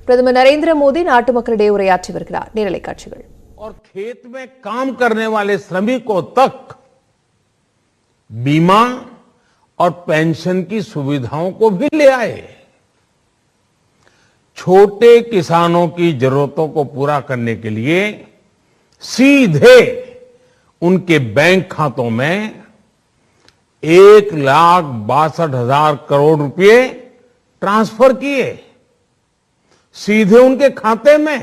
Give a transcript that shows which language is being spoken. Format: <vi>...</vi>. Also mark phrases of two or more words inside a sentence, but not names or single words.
<ta>பிரதமர் நரேந்திர மோடி நாட்டு மக்களிடையே உரையாற்றி வருகிறார். நேரலை காட்சிகள்.</ta> <hi>और खेत में काम करने वाले श्रमिकों तक बीमा और पेंशन की सुविधाओं को भी ले आए। छोटे किसानो62 की जरूरतों को पूरा करने के लिए सीधे उनके बैंक खातों में 1,62,000 करोड़ रुपए ट्रांसफर किए, सीधे उनके खाते में।</hi>